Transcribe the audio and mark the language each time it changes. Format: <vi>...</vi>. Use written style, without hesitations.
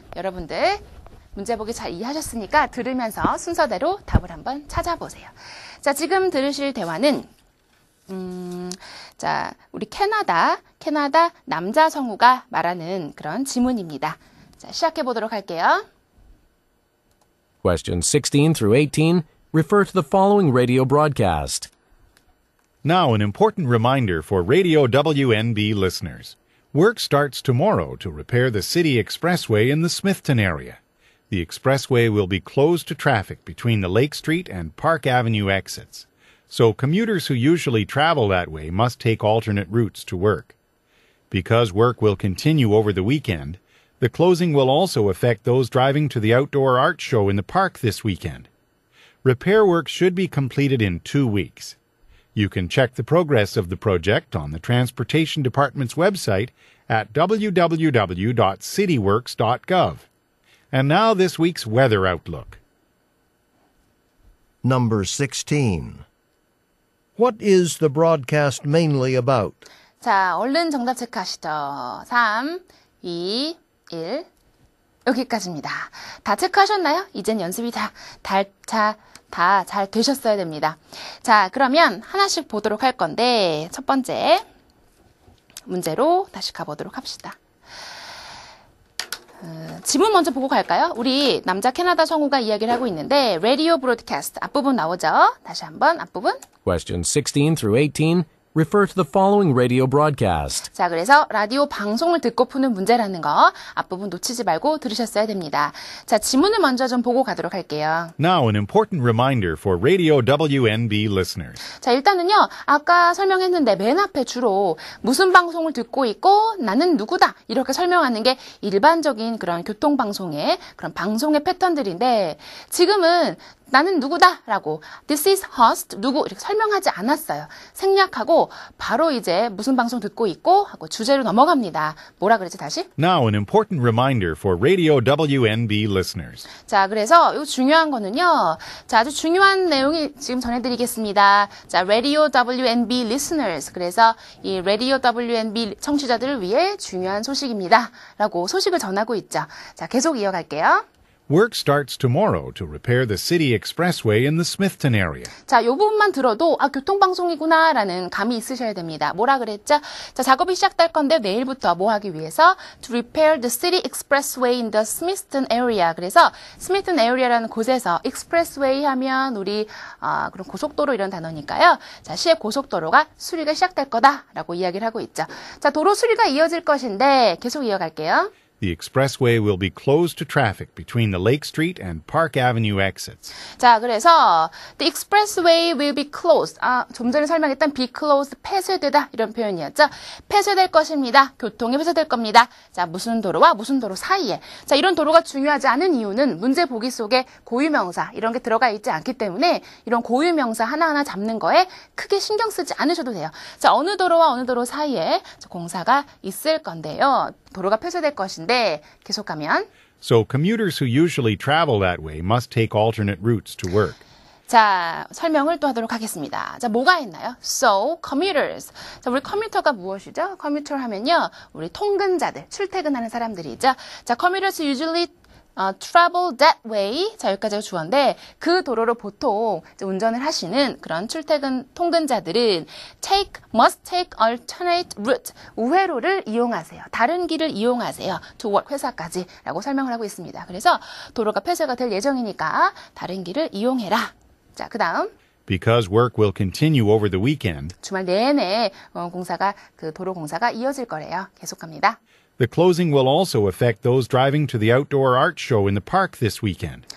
<ko>여러분들 문제 보기 잘 이해하셨으니까 들으면서 순서대로 답을 한번 찾아보세요. 자, 지금 들으실 대화는 자, 우리 캐나다 남자 성우가 말하는 그런 지문입니다. 자, 시작해 보도록 할게요.</ko> <en>Questions 16 through 18 refer to the following radio broadcast. Now, an important reminder for Radio WNB listeners. Work starts tomorrow to repair the city expressway in the Smithton area. The expressway will be closed to traffic between the Lake Street and Park Avenue exits, so commuters who usually travel that way must take alternate routes to work. Because work will continue over the weekend, the closing will also affect those driving to the outdoor art show in the park this weekend. Repair work should be completed in 2 weeks. You can check the progress of the project on the Transportation Department's website at www.cityworks.gov. And now this week's weather outlook. Number 16. What is the broadcast mainly about?</en> <ko>자, 얼른 정답 체크하시죠. 3, 2, 1. 여기까지입니다. 다 체크하셨나요? 이젠 연습이 다 잘 되셨어야 됩니다. 자, 그러면 하나씩 보도록 할 건데, 첫 번째 문제로 다시 가보도록 합시다. 지문 먼저 보고 갈까요? 우리 남자 캐나다 성우가 이야기를 하고 있는데, 라디오 브로드캐스트 앞부분 나오죠? 다시 한번 앞부분.</ko> <en>Questions 16 through 18 refer to the following radio broadcast.</en> <ko>자, 그래서 라디오 방송을 듣고 푸는 문제라는 거 앞부분 놓치지 말고 들으셨어야 됩니다. 자, 지문을 먼저 좀 보고 가도록 할게요.</ko> <en>Now, an important reminder for Radio WNB listeners.</en> <ko>자, 일단은요, 아까 설명했는데 맨 앞에 주로 무슨 방송을 듣고 있고 나는 누구다 이렇게 설명하는 게 일반적인 그런 교통방송의 그런 방송의 패턴들인데 지금은 나는 누구다라고</ko> <en>This is host</en> <ko>누구 이렇게 설명하지 않았어요. 생략하고 바로 이제 무슨 방송 듣고 있고 하고 주제로 넘어갑니다. 뭐라 그랬지 다시?</ko> <en>Now, an important reminder for Radio WNB listeners.</en> <ko>자, 그래서 이 중요한 거는요. 자, 아주 중요한 내용이 지금 전해드리겠습니다.</ko> <en>자, Radio WNB listeners.</en> <ko>그래서 이 Radio WNB 청취자들을 위해 중요한 소식입니다. 라고 소식을 전하고 있죠. 자, 계속 이어갈게요.</ko> <en>Work starts tomorrow to repair the city expressway in the Smithton area.</en> <ko>자, 이 부분만 들어도 아, 교통방송이구나 라는 감이 있으셔야 됩니다. 뭐라 그랬죠? 자, 작업이 시작될 건데 내일부터 뭐 하기 위해서</ko> <en>to repair the city expressway in the Smithton area.</en> <ko>그래서 스미튼 에리아라는 곳에서 expressway 하면 우리 그런 고속도로 이런 단어니까요. 자, 시의 고속도로가 수리가 시작될 거다라고 이야기를 하고 있죠. 자, 도로 수리가 이어질 것인데 계속 이어갈게요.</ko> <en>The expressway will be closed to traffic between the Lake Street and Park Avenue exits.</en> <ko>자, 그래서</ko> <en>the expressway will be closed.</en> <ko>좀 전에 설명했던</ko> <en>be closed,</en> <ko>폐쇄되다 이런 표현이었죠. 폐쇄될 것입니다. 교통이 폐쇄될 겁니다. 자, 무슨 도로와 무슨 도로 사이에. 자, 이런 도로가 중요하지 않은 이유는 문제 보기 속에 고유명사 이런 게 들어가 있지 않기 때문에 이런 고유명사 하나하나 잡는 거에 크게 신경 쓰지 않으셔도 돼요. 자, 어느 도로와 어느 도로 사이에 공사가 있을 건데요. 도로가 폐쇄될 것인데 계속 가면</ko> <en>So commuters who usually travel that way must take alternate routes to work.</en> <ko>자, 설명을 또 하도록 하겠습니다. 자, 뭐가 있나요?</ko> <en>So, commuters.</en> <ko>자, 우리 커뮤터가 무엇이죠? 커뮤터 하면요, 우리 통근자들, 출퇴근하는 사람들이죠.</ko> <en>자, commuters usually travel that way.</en> <ko>자, 여기까지가 주어인데 그 도로로 보통 운전을 하시는 그런 출퇴근 통근자들은</ko> <en>must take alternate route.</en> <ko>우회로를 이용하세요. 다른 길을 이용하세요.</ko> <en>to work</en> <ko>회사까지 라고 설명을 하고 있습니다. 그래서 도로가 폐쇄가 될 예정이니까 다른 길을 이용해라. 자, 그 다음.</ko> <en>Because work will continue over the weekend,</en> <ko>주말 내내 도로 공사가 이어질 거래요. 계속 갑니다.</ko> <en>the closing will also affect those driving to the outdoor art show in the park this weekend.</en>